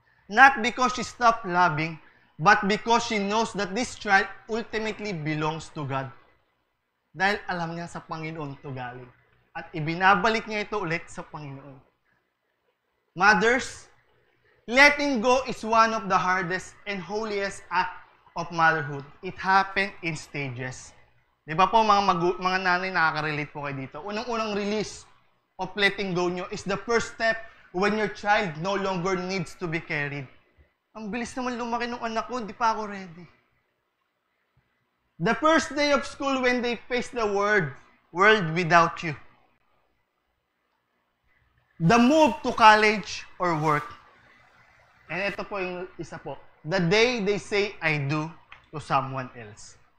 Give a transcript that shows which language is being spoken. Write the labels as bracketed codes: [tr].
[en] Not because she stopped loving, but because she knows that this child ultimately belongs to God. [tl] Dahil alam niya sa Panginoon ito galing. At ibinabalik niya ito ulit sa Panginoon. [en] Mothers, letting go is one of the hardest and holiest act of motherhood. It happened in stages. [tl] Di ba po mga nanay nakaka-relate po kayo dito? Unang-unang [en] release of letting go nyo is the first step when your child no longer needs to be carried. [tl] Ang bilis naman lumaki ng anak ko, hindi pa ako ready. [en] The first day of school when they face the world without you. The move to college or work. And [tl] ito po yung isa po. [en] The day they say, I do to someone else.